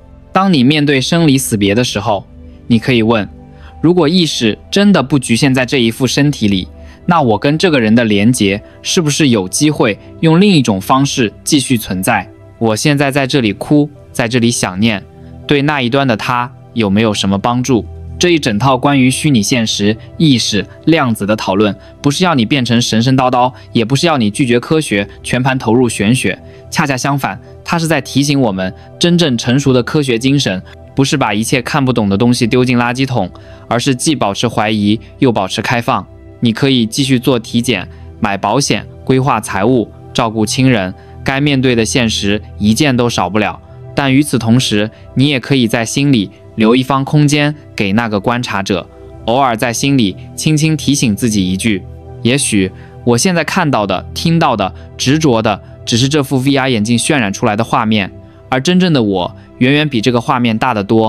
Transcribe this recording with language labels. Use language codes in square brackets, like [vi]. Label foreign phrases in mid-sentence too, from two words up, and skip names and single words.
[zh] 當你面對生離死別的時候，你可以問，如果意識真的不局限在這一副身體裡，那我跟這個人的連結是不是有機會用另一種方式繼續存在？我現在在這裡哭，在這裡想念，對那一端的他有沒有什麼幫助？這一整套關於虛擬現實、意識、量子的討論，不是要你變成神神叨叨，也不是要你拒絕科學，全盤投入玄學。恰恰相反，它是在提醒我們，真正成熟的科學精神，不是把一切看不懂的東西丟進垃圾桶，而是既保持懷疑，又保持開放。你可以繼續做體檢、買保險、規劃財務、照顧親人，該面對的現實一件都少不了。但與此同時，你也可以在心裡留一方空間給那個觀察者，偶爾在心裡輕輕提醒自己一句，也許我現在看到的、聽到的、執着的，只是這副 VR 眼鏡渲染出來的畫面，而真正的我遠遠比這個畫面大得多。